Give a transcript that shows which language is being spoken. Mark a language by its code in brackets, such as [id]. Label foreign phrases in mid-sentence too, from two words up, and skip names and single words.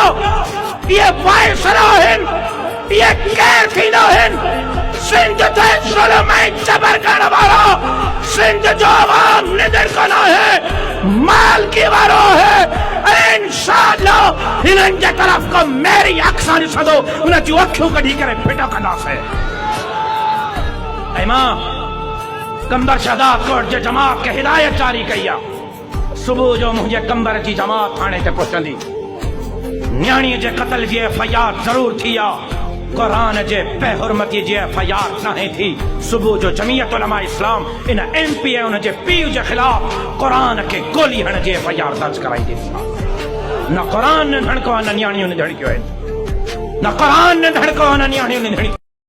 [sd] इहे वाइसरा आहिनि, इहे केरु थींदा आहिनि? सिंध ते ज़ुल्म ऐं जबर करण वारा, सिंध जो आवाम निडर कोन आहे, मालकी वारो है। इंशाअल्लाह हिननि जे तरफ़ को मेरी अख सां ॾिसंदो, उन जूं अखियूं कढी करे फिटो कंदासीं। ऐं मां कंबर शहदाद कोट जे जमात खे हिदायत जारी कई आहे, सुबुह जो मुंहिंजे कंबर जी जमात थाणे ते पहुचंदी। न्याणीअ जे क़त्ल जी FIR ज़रूर थी आहे, कुरान जे बेहुरमती जी FIR नाहे थी। सुबुह जो जमीयत उलमा इस्लाम इन MPA उन जे पीउ जे ख़िलाफ़ कुरान खे गोली हण जी FIR दर्ज कराईंदी। न कुरान ने धड़को, न न्याणियों ने धड़कियो है, न कुरान ने धड़को, न न्याणियों ने धड़कियो।